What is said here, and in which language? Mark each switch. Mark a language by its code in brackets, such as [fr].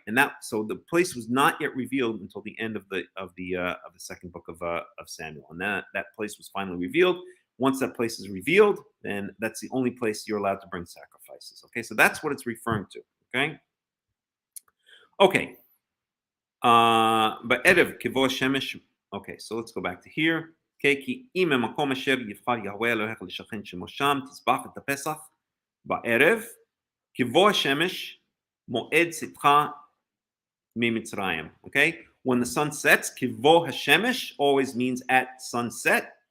[en] And so the place was not yet revealed until the end of the second book of Samuel, and that place was finally revealed. Once that place is revealed, then that's the only place you're allowed to bring sacrifices. Okay, so that's what it's referring to. Okay. But [he] Erev Kivo Shemesh. [en] Okay, so let's go back to here. [he] Okay, כי אם המקום אשר יבחר יהוה אלוהיך לשכן שמו שם, תזבח את הפסח בערב, כבוא השמש, מועד צאתך ממצרים. [en] Okay, when the sun sets, [he] כבוא השמש [en] always means at sunset.